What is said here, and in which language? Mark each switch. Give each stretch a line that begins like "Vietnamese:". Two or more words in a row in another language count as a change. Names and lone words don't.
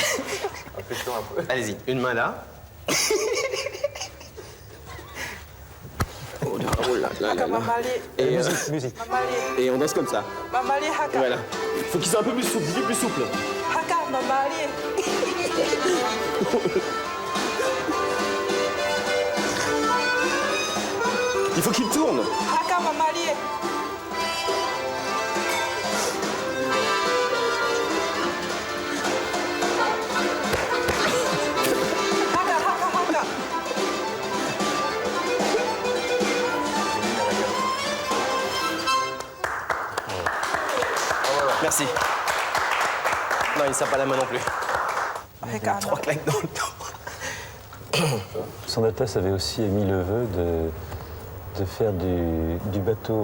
French: Allez-y, une main là. Oh là là là là. Et, musique. Et on danse comme ça.
North Marquesan: Mamali haka.
French: Voilà. Faut qu'ils soient un peu plus souples, plus souple.
North Marquesan: Haka mamali.
French: Il faut qu'ils tournent.
North Marquesan: Haka mamali. Haka haka haka.
French: Merci. Non, il ne sert pas la main non plus. Haka. 3 claques dans le dos. Son Altesse avait aussi émis le vœu de faire du bateau.